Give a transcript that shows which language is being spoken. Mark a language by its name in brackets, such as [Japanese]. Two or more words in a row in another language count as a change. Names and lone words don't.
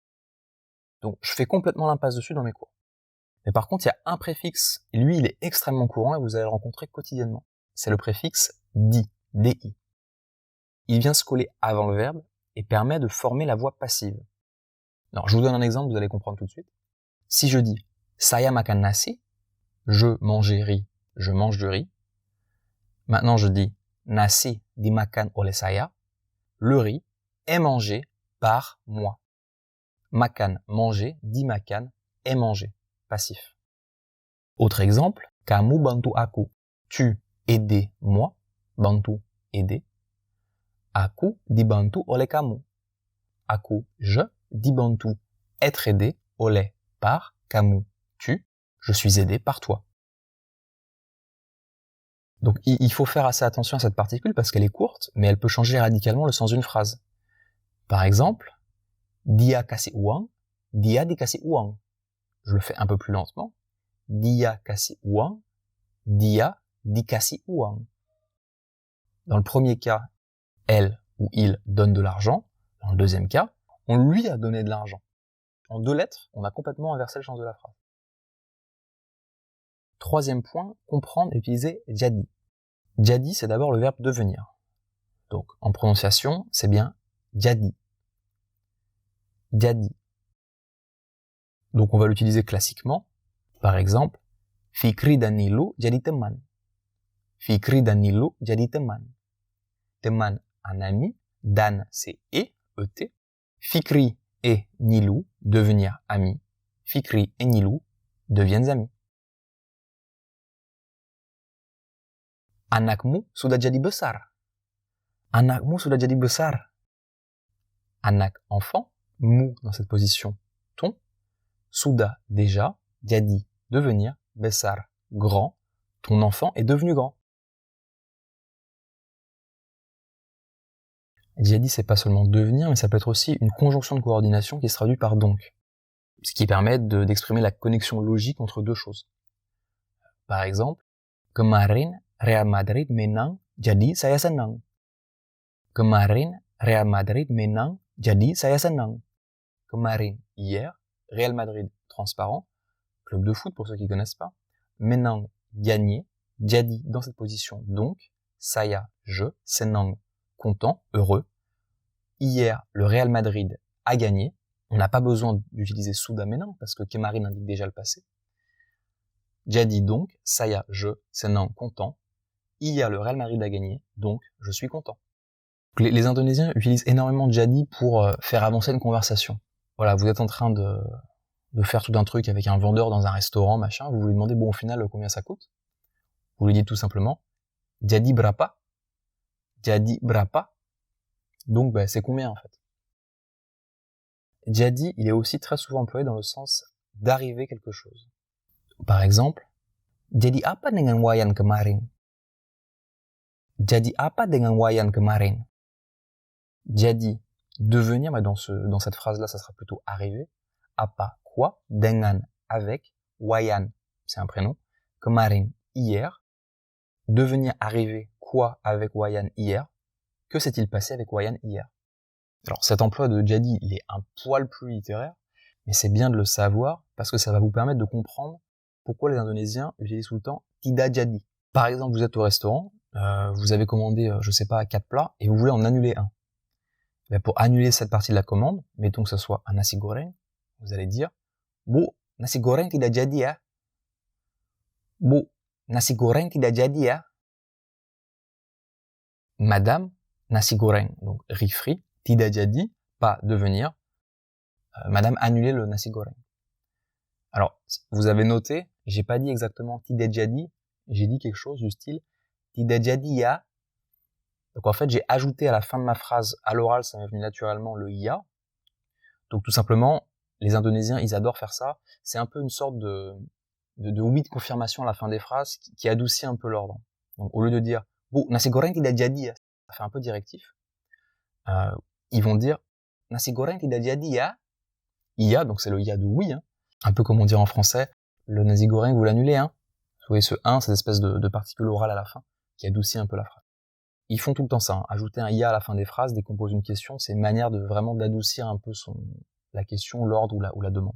[French] Donc je fais complètement l'impasse dessus dans mes cours. Mais par contre, il y a un préfixe, et lui il est extrêmement courant et vous allez le rencontrer quotidiennement. C'est le préfixe di, di. Il vient se coller avant le verbe et permet de former la voix passive. Alors je vous donne un exemple, vous allez comprendre tout de suite. Si je dis [Indonesian] saya makan nasi, [French] je mangeais riz, je mange du riz. [Indonesian] Maintenant je dis nasi dimakan oleh saya, [French] le riz est mangé par moi. Makan, manger, dimakan, est mangé, passif. Autre exemple, [Indonesian] kamu bantu aku, [French] tu aidais moi, bantu, aider. [Indonesian] Aku dibantu oleh kamu. Aku, je, dibantu, [French] être aidé, oleh, par, kamu, tu, je suis aidé par toi. Donc il faut faire assez attention à cette particule parce qu'elle est courte, mais elle peut changer radicalement le sens d'une phrase. Par exemple, [Indonesian] dia kasih uang, dia dikasih uang. [French] Je le fais un peu plus lentement. [Indonesian] Dia kasih uang, dia dikasih uang. [French] Dans le premier cas, elle ou il donne de l'argent. Dans le deuxième cas, on lui a donné de l'argent. En 2 lettres, on a complètement inversé le sens de la phrase. Troisième point, comprendre et utiliser jadi. Jadi, c'est d'abord le verbe devenir. Donc, en prononciation, c'est bien jadi. Jadi. Donc, on va l'utiliser classiquement. Par exemple, [Indonesian] Fikri dan Nilu jadi teman. Fikri dan Nilu jadi teman. [French] Teman, un ami. Dan, c'est et, et. Fikri et Nilu, devenir amis. Fikri et Nilu deviennent amis. [Indonesian] Anakmu sudah jadi besar. Anakmu sudah jadi besar. [French] Anak, enfant. Mu, dans cette position, ton. Sudah, déjà. Jadi, devenir. Besar, grand. Ton enfant est devenu grand. Jadi, c'est pas seulement devenir, mais ça peut être aussi une conjonction de coordination qui se traduit par donc. Ce qui permet d'exprimer la connexion logique entre 2 choses. Par exemple, [Indonesian] kemarin Real Madrid menang, jadi saya senang. Kemarin Real Madrid menang, jadi saya senang. [French] Kemarin, hier, Real Madrid, transparent, club de foot pour ceux qui connaissent pas. Menang, gagné, jadi dans cette position, donc, saya, je, senang, content, heureux. Hier, le Real Madrid a gagné. On n'a pas besoin d'utiliser [Indonesian] sudah menang [French] parce que kemarin indique déjà le passé. Jadi donc, saya, je, senang, content. Hier, le Real Madrid a gagné, donc je suis content. Les Indonésiens utilisent énormément de jadi pour faire avancer une conversation. Voilà, vous êtes en train de faire tout un truc avec un vendeur dans un restaurant, machin, vous lui demandez, bon, au final, combien ça coûte? Vous lui dites tout simplement, [Indonesian] jadi berapa? Jadi berapa? [French] Donc, c'est combien, en fait? Jadi, il est aussi très souvent employé dans le sens d'arriver quelque chose. Par exemple, [Indonesian] jadi apa dengan wayan kemarin? Jadi apa dengan wayan kemarin? [French] Jadi, devenir, mais dans cette phrase-là, ça sera plutôt arriver. Apa, quoi? Dengan, avec. Wayan, c'est un prénom. Kemarin, hier. Devenir, arriver, quoi avec wayan hier? Que s'est-il passé avec wayan hier? Alors, cet emploi de jadi, il est un poil plus littéraire, mais c'est bien de le savoir parce que ça va vous permettre de comprendre pourquoi les Indonésiens utilisent tout le temps [Indonesian] tidak jadi. [French] Par exemple, vous êtes au restaurant, vous avez commandé, je sais pas, 4 plats et vous voulez en annuler un. Mais pour annuler cette partie de la commande, mettons que ce soit un nasi goreng, vous allez dire [Indonesian] Bu, nasi goreng tidak jadi ya. Bu, nasi goreng tidak jadi ya. [French] Madame, nasi goreng, donc riz frit, [Indonesian] tidak jadi, [French] pas devenir. Madame, annulez le nasi goreng. Alors, vous avez noté, j'ai pas dit exactement [Indonesian] tidak jadi, [French] j'ai dit quelque chose du style [Indonesian] tidak jadi ya. [French] Donc en fait, j'ai ajouté à la fin de ma phrase, à l'oral, ça m'est venu naturellement le ya. Donc tout simplement, Les Indonésiens, ils adorent faire ça. C'est un peu une sorte de oui de confirmation à la fin des phrases qui adoucit un peu l'ordre. Donc, au lieu de dire « [Indonesian] Bu, nasi goreng tidak jadi ya », [French] ça fait un peu directif. Ils vont dire « [Indonesian] Nasi goreng tidak jadi ya ». [French] Ya, donc c'est le ya de oui, hein. Un peu comme on dirait en français « Le nasi goreng, vous l'annulez, hein ». Vous voyez ce « un », cette espèce de particule orale à la fin, qui adoucit un peu la phrase. Ils font tout le temps ça, hein. Ajouter un ya à la fin des phrases décompose une question, c'est une manière de vraiment d'adoucir un peu la question, l'ordre ou la demande.